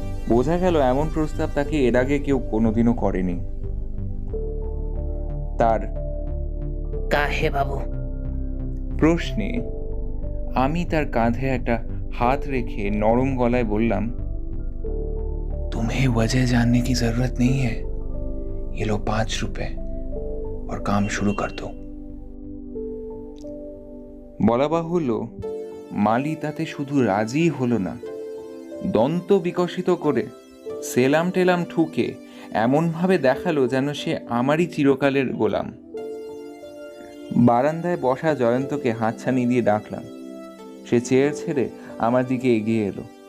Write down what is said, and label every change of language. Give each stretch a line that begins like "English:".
Bangla: বোঝা গেল এমন প্রস্তাব তাকে এর আগে কেউ কোনোদিনও করেনি। তার
Hindi: কাহে বাবু?
Bangla: প্রশ্নে আমি তার কাঁধে একটা হাত রেখে নরম গলায় বললাম,
Hindi: तुम्हें वजह जानने की जरूरत नहीं है। ये लो 5 रुपए और काम शुरू कर दो।
Bangla: বলা বাহুল্য মালি তাতে শুধু রাজি হলো না, দন্ত বিকশিত করে সেলাম টেলাম ঠুকে এমনভাবে দেখালো যেন সে আমারই চিরকালের গোলাম। বারান্দায় বসা জয়ন্তকে হাতছানি দিয়ে ডাকলাম। সে চেয়ার ছেড়ে আমার দিকে এগিয়ে এলো।